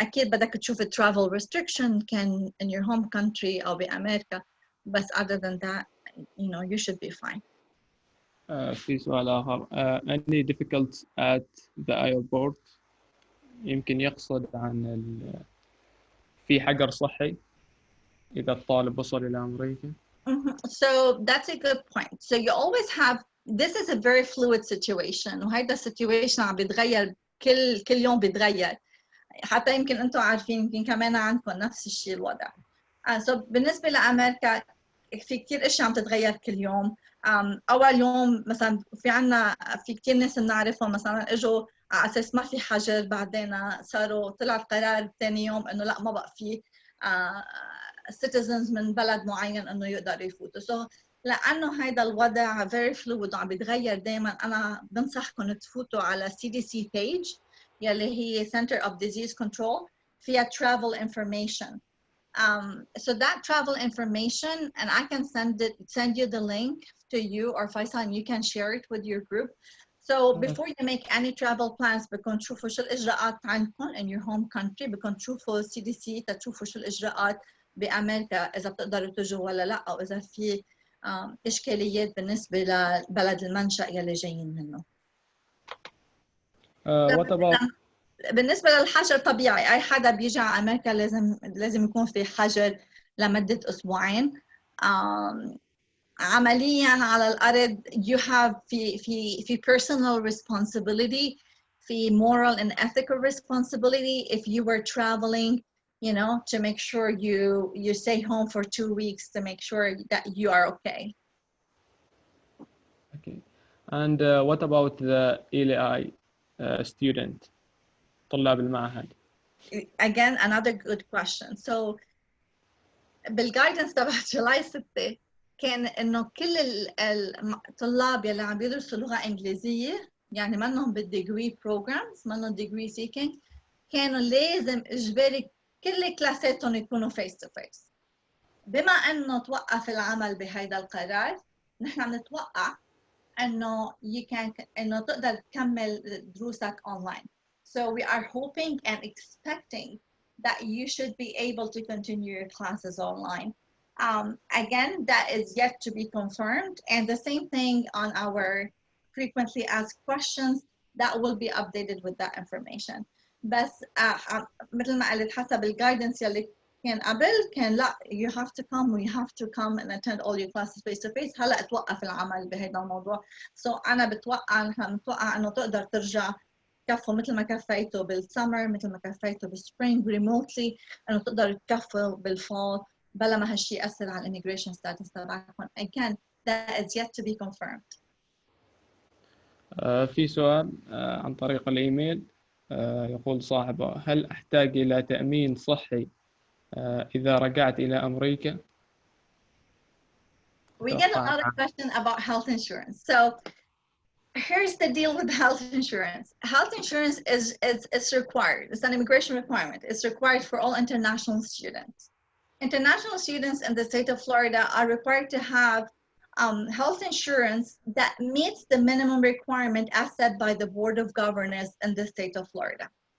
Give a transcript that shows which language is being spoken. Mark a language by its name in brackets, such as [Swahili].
[Arabic] اكيد بدك تشوف [English] travel restriction [Arabic] كان [English] in your home country [Arabic] او بامريكا، بس [English] other than that you should be fine. [Arabic] في سؤال آخر. [English] any difficult at the airport؟ [Arabic] يمكن يقصد عن في حجر صحي إذا الطالب وصل إلى أمريكا. [English] So that's a good point. So you always have, this is a very fluid situation [Arabic] وهيدا situation عم بيتغير كل يوم بيتغير، حتى يمكن أنتم عارفين يمكن كمان عندكم نفس الشيء الوضع. So بالنسبة لأمريكا في كتير اشياء عم تتغير كل يوم. اول يوم مثلا في كتير ناس بنعرفهم مثلا اجوا على اساس ما في حجر، بعدين طلع القرار ثاني يوم انه لا ما بقى في citizens من بلد معين انه يقدروا يفوتوا. So لانه هيدا الوضع [English] very fluid [Arabic] وعم بيتغير دائما، انا بنصحكم تفوتوا على CDC page يلي هي Center of Disease Control، فيها travel information. [English] So that travel information, and I can send you the link to you or Faisal, and you can share it with your group. So before you make any travel plans [Arabic] بدكم تشوفوا شو الإجراءات عندكم [English] in your home country، [Arabic] بدكم تشوفوا CDC تشوفوا شو الإجراءات بأمريكا إذا بتقدروا تجوا ولا لا، أو إذا في إشكاليات بالنسبة لبلد المنشأ يلي جايين منه. [English] What about [Arabic] بالنسبة للحجر طبيعي أي حدا بيجي على أمريكا لازم يكون في حجر لمدة أسبوعين. عملياً على الأرض [English] you have [Arabic] في [English] personal responsibility، [Arabic] في [English] moral and ethical responsibility if you were traveling to make sure you stay home for 2 weeks to make sure that you are okay. Okay. And what about the ELI student [Arabic] طلاب المعهد؟ [English] Again another good question. [Arabic] So بالجايدنس تبع جولاي 6 كان انه كل الطلاب يلي عم بيدرسوا لغه انجليزيه يعني منهم بالديجري بروجرامز، منهم ديجري سيكينج، كانوا لازم اجباري كل كلاساتهم يكونوا فيس تو فيس. بما انه توقف العمل بهيدا القرار، نحن بنتوقع انه انه تقدر تكمل دروسك اونلاين. [English] So we are hoping and expecting that you should be able to continue your classes online. Again, that is yet to be confirmed. And the same thing on our frequently asked questions, that will be updated with that information. [Arabic] بس مثل ما قلت حسب الجايدنس يلي كان قبل كان لا [English] you have to come and attend all your classes face to face. [Arabic] هلا توقف العمل بهذا الموضوع. أنا متوقع إنه تقدر ترجع كفوا مثل ما كفيته بالسمر، مثل ما كفيته بالسبرينج ريموتلي، إنه تقدر تكفوا بالفول بلا ما هالشيء يأثر على الإميجريشن ستاتس تبعكم. [English] Again, that is yet to be confirmed. [Arabic] في سؤال عن طريق الإيميل. يقول صاحبه: هل أحتاج إلى تأمين صحي إذا رجعت إلى أمريكا؟ [English] We get a lot of questions about health insurance. So here's the deal with health insurance. Health insurance is required. It's an immigration requirement. It's required for all international students. International students in the state of Florida are required to have health insurance that meets the minimum requirement as set by the Board of Governors in the state of Florida.